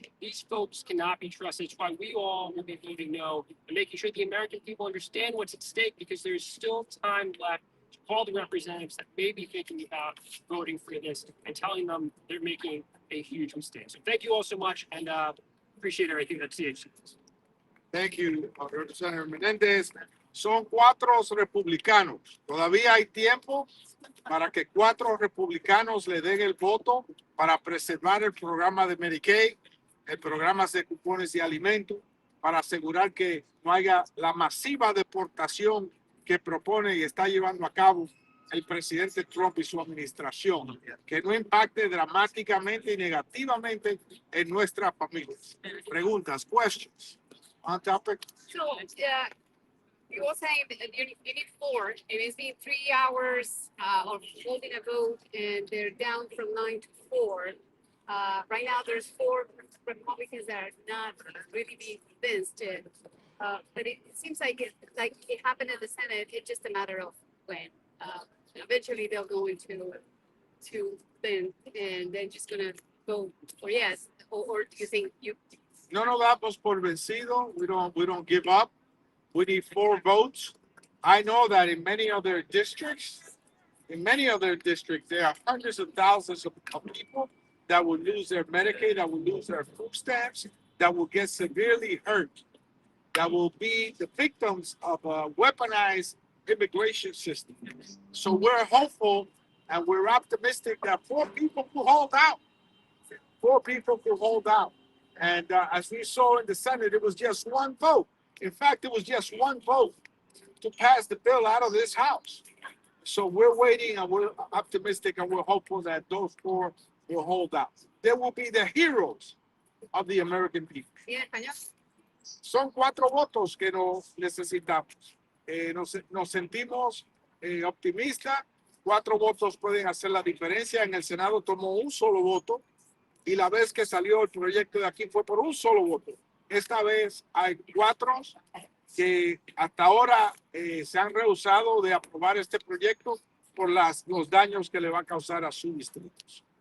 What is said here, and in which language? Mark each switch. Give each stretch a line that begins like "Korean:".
English: These folks cannot be trusted. It's why we all will be voting no and making sure the American people understand what's at stake, because there's still time left to call the representatives that may be thinking about voting for this and telling them they're making a huge mistake. So thank you all so much, and appreciate everything that CHC does. Thank you, Representative Menendez.
Spanish: Son 4 republicanos. Todavía hay tiempo para que 4 republicanos le den el voto para preservar el programa de Medicaid, el programa de cupones de alimentos, para asegurar que no haya la masiva deportación que propone y está llevando a cabo el presidente Trump y su administración, que no impacte dramáticamente y negativamente en nuestras familias.
English: Preguntas, questions on topic? So, you were saying that you need 4, and it's been 3 hours of holding a vote, and they're down from 9 to 4. Right now, there's 4 Republicans that are not really being convinced. But it seems like it happened in the Senate. It's just a matter of when. Eventually, they'll go into then, and they're just gonna go for yes. Or do you think you?
Spanish: No nos damos por vencido.
English: We don't give up. We need 4 votes. I know that in many other districts, there are hundreds of thousands of people that will lose their Medicaid, that will lose their food stamps, that will get severely hurt, that will be the victims of a weaponized immigration system. So we're hopeful and we're optimistic that 4 people will hold out. 4 people will hold out. And as we saw in the Senate, it was just 1 vote. In fact, it was just 1 vote to pass the bill out of this House. So we're waiting and we're optimistic and we're hopeful that those 4 will hold out. They will be the heroes of the American people.
Spanish: Sí, en español. Son 4 votos que nos necesitamos. Nos sentimos optimistas. 4 votos pueden hacer la diferencia. En el Senado tomó 1 solo voto y la vez que salió el proyecto de aquí fue por 1 solo voto. Esta vez hay 4 que hasta ahora se han rehusado de aprobar este proyecto por los daños que le va a causar a sus distritos.